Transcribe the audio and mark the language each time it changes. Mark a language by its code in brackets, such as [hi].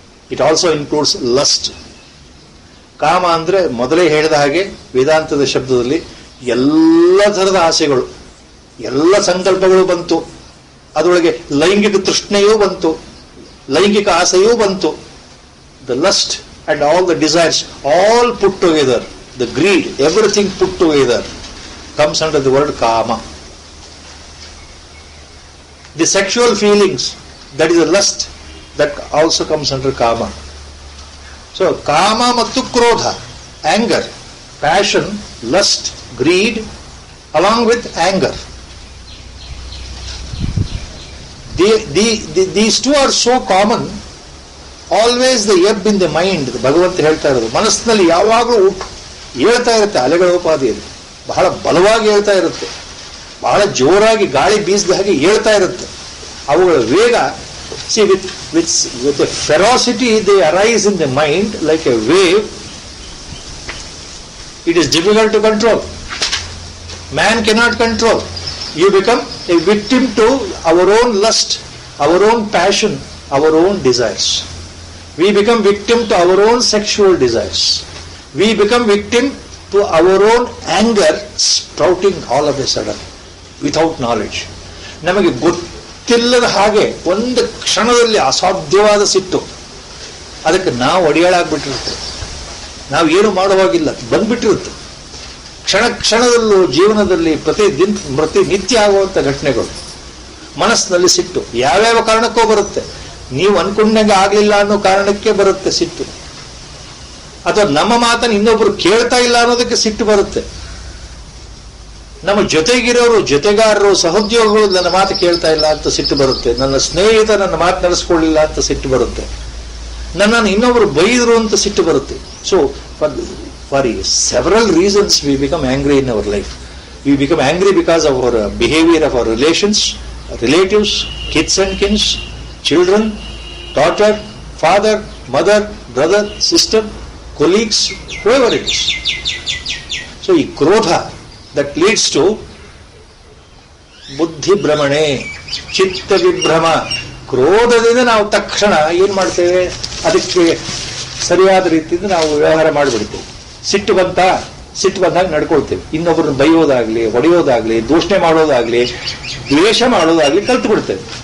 [en] It also includes lust. [kn] ಕಾಮ ಅಂದ್ರೆ ಮೊದಲೇ ಹೇಳಿದ ಹಾಗೆ ವೇದಾಂತದ ಶಬ್ದದಲ್ಲಿ ಎಲ್ಲ ಥರದ ಆಸೆಗಳು, ಎಲ್ಲ ಸಂಕಲ್ಪಗಳು ಬಂತು, ಅದರೊಳಗೆ ಲೈಂಗಿಕ ತೃಷ್ಣೆಯೂ ಬಂತು, ಲೈಂಗಿಕ ಆಸೆಯೂ ಬಂತು. [en] The lust and all the desires, all put together, the greed, everything put together comes under the word kama. The sexual feelings, that is the lust, that also comes under kama. So kama mattu krodha, anger, passion, lust, greed, along with anger. These two are so common. Always the ebb in the mind. [kn] ಭಗವಂತ ಹೇಳ್ತಾ ಇರೋದು ಮನಸ್ಸಿನಲ್ಲಿ ಯಾವಾಗಲೂ ಹೇಳ್ತಾ ಇರುತ್ತೆ, ಅಲೆಗಳ ಉಪಾಧಿಯಲ್ಲಿ ಬಹಳ ಬಲವಾಗಿ ಹೇಳ್ತಾ ಇರುತ್ತೆ, ಬಹಳ ಜೋರಾಗಿ ಗಾಳಿ ಬೀಸಿದ ಹಾಗೆ ಹೇಳ್ತಾ ಇರುತ್ತೆ. ಅವುಗಳ ವೇಗ, [en] See with a ferocity they arise in the mind like a wave. It is difficult to control. Man cannot control. You become a victim to our own lust, our own passion, our own desires. We become victim to our own sexual desires. We become victim to our own anger sprouting all of a sudden without knowledge. [kn] ನಮಗೆ ಗೊತ್ತಿಲ್ಲದ ಹಾಗೆ ಒಂದು ಕ್ಷಣದಲ್ಲಿ ಅಸಾಧ್ಯವಾದ ಸಿಟ್ಟು, ಅದಕ್ಕೆ ನಾವು ಅಡಿಯಾಳಾಗ್ಬಿಟ್ಟಿರುತ್ತೆ, ನಾವು ಏನು ಮಾಡುವಾಗಿಲ್ಲ, ಬಂದ್ಬಿಟ್ಟಿರುತ್ತೆ. ಕ್ಷಣ ಕ್ಷಣದಲ್ಲೂ ಜೀವನದಲ್ಲಿ ಪ್ರತಿನಿತ್ಯ ಆಗುವಂಥ ಘಟನೆಗಳು. ಮನಸ್ಸಿನಲ್ಲಿ ಸಿಟ್ಟು ಯಾವ್ಯಾವ ಕಾರಣಕ್ಕೂ ಬರುತ್ತೆ. ನೀವು ಅನ್ಕೊಂಡಂಗೆ ಆಗ್ಲಿಲ್ಲ ಅನ್ನೋ ಕಾರಣಕ್ಕೆ ಬರುತ್ತೆ ಸಿಟ್ಟು, ಅಥವಾ ನಮ್ಮ ಮಾತನ್ನು ಇನ್ನೊಬ್ರು ಕೇಳ್ತಾ ಇಲ್ಲ ಅನ್ನೋದಕ್ಕೆ ಸಿಟ್ಟು ಬರುತ್ತೆ. ನಮ್ಮ ಜೊತೆಗಿರೋರು, ಜೊತೆಗಾರರು, ಸಹೋದ್ಯೋಗಿಗಳು ನನ್ನ ಮಾತು ಕೇಳ್ತಾ ಇಲ್ಲ ಅಂತ ಸಿಟ್ಟು ಬರುತ್ತೆ. ನನ್ನ ಸ್ನೇಹಿತ ನನ್ನ ಮಾತು ನಡೆಸ್ಕೊಳ್ಳಿಲ್ಲ ಅಂತ ಸಿಟ್ಟು ಬರುತ್ತೆ. ನನ್ನನ್ನು ಇನ್ನೊಬ್ರು ಬೈದ್ರು ಅಂತ ಸಿಟ್ಟು ಬರುತ್ತೆ. [en] So for several reasons we become angry in our life. We become angry because of our behavior of our relatives, kids and kins, children, daughter, father, mother, brother, sister, colleagues, whoever it is. [kn] So, ಈ ಕ್ರೋಧ [en] that leads to [kn] ಬುದ್ಧಿ ಭ್ರಮಣೆ, ಚಿತ್ತ ವಿಭ್ರಮ. ಕ್ರೋಧದಿಂದ ನಾವು ತಕ್ಷಣ ಏನ್ ಮಾಡ್ತೇವೆ, ಅದಕ್ಕೆ ಸರಿಯಾದ ರೀತಿಯಿಂದ ನಾವು ವ್ಯವಹಾರ ಮಾಡಿಬಿಡ್ತೇವೆ. ಸಿಟ್ಟು ಬಂದಾಗ ನಡ್ಕೊಳ್ತೇವೆ. ಇನ್ನೊಬ್ಬರನ್ನ ಬೈಯೋದಾಗ್ಲಿ, ಹೊಡೆಯೋದಾಗ್ಲಿ, ದೂಷಣೆ ಮಾಡೋದಾಗ್ಲಿ, ದ್ವೇಷ ಮಾಡೋದಾಗ್ಲಿ ಕಲ್ತು ಬಿಡ್ತೇವೆ.